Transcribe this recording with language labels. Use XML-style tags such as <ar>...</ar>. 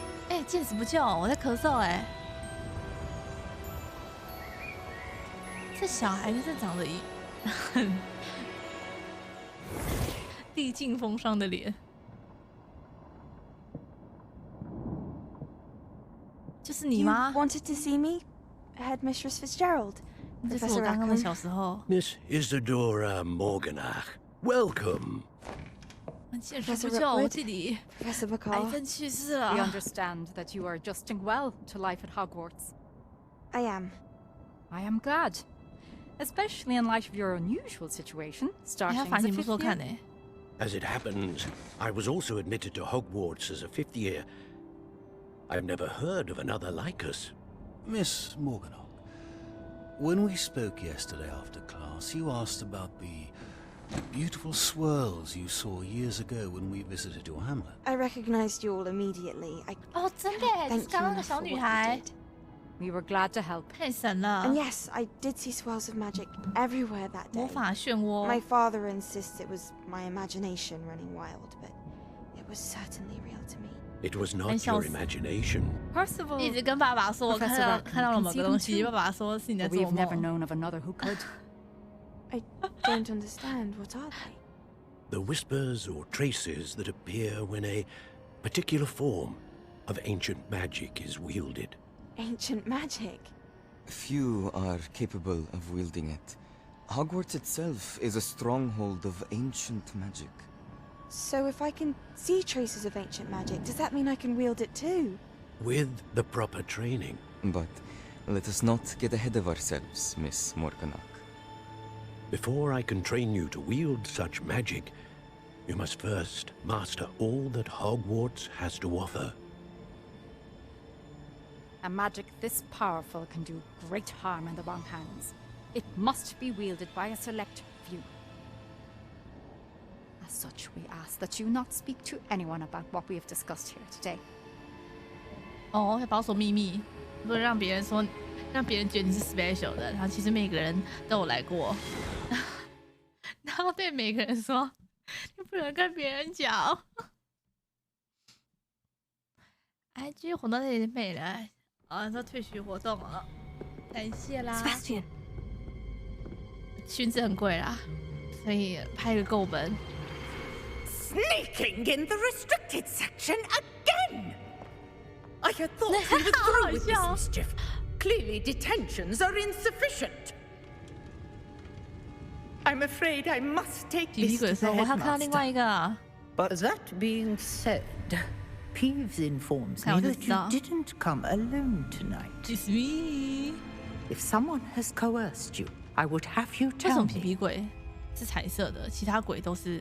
<zh>哎，见死不救，我在咳嗽哎。这小孩子长得很历尽风霜的脸，就是你吗</zh> <en>You wanted to see me, Headmistress Fitzgerald?</en> <zh>这是我刚刚的小时候。</zh> <en>Miss Isadora Morganach, welcome.</en> <zh>见识不久，这里</zh> <en>Professor</en> <zh>癌</zh> <en>Bacall.</en> <zh>症去世了。</zh> <en>We understand that you are adjusting well to life at Hogwarts. I am. I am glad. Especially in light of your unusual situation, starting as a fifth year. As it happens, I was also admitted to Hogwarts as a fifth year. I've never heard of another like us. Miss Morganach, when we spoke yesterday after class, you asked about the beautiful swirls you saw years ago when we visited your hamlet. I recognized you all immediately.</en> <zh>Oh, 真的耶，是刚刚的小女孩。</zh> <en>We were glad to help.</en> <zh>太神了。</zh> <en>And yes, I did see swirls of magic everywhere that day.</en> <zh>魔法漩涡。</zh> <en>My father insists it was my imagination running wild, but it was certainly real to me. It was not your imagination. Percival.</en> <zh>一直跟爸爸说，我看到了某个东西，爸爸说是你在做梦。</zh> <en>We've never known of another who could. I don't understand. What are they? The whispers or traces that appear when a particular form of ancient magic is wielded. Ancient magic? Few are capable of wielding it. Hogwarts itself is a stronghold of ancient magic. So if I can see traces of ancient magic, does that mean I can wield it too? With the proper training. But let us not get ahead of ourselves, Miss Morganach. Before I can train you to wield such magic, you must first master all that Hogwarts has to offer. A magic this powerful can do great harm in the wrong hands. It must be wielded by a select few. As such, we ask that you not speak to anyone about what we have discussed here today.</en> <zh>哦，要保守秘密，不能让别人说，让别人觉得你是 special 的。然后其实每个人都有来过，然后对每个人说，你不能跟别人讲。 IG 活动这里没了。啊，这退学活动啊，感谢啦。 Sebastian，裙子很贵啦，所以拍个够本。</zh> <en>Sneaking in the restricted section again! I had thought we were through with this mischief. Clearly detentions are insufficient. I'm afraid I must take this to the headmaster. But that being said, Peeves informs me that you didn't come alone tonight. It's me. If someone has coerced you, I would have you tell me.</en> <zh>皮鬼是彩色的，其他鬼都是</zh>